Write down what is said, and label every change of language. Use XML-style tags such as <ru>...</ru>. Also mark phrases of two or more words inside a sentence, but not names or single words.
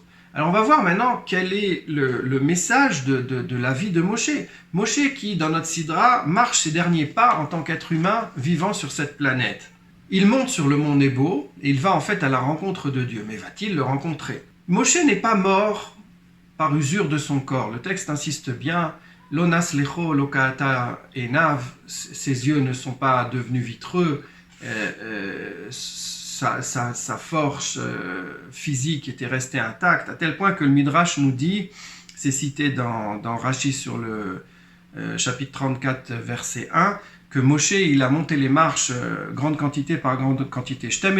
<fr>Alors on va voir maintenant quel est le message de la vie de Moshe. Moshe qui, dans notre Sidra, marche ses derniers pas en tant qu'être humain vivant sur cette planète. Il monte sur le mont Nebo et il va en fait à la rencontre de Dieu. Mais va-t-il le rencontrer? Moshe n'est pas mort par usure de son corps. Le texte insiste bien.</fr> <he>לא נס לחה לא כהתה עינו.</he> <fr>Ses yeux ne sont pas devenus vitreux. Sa force physique était restée intacte, à tel point que le Midrash nous dit, c'est cité dans Rashi sur le chapitre 34, verset 1, que Moshe, il a monté les marches grande quantité par grande quantité.</fr>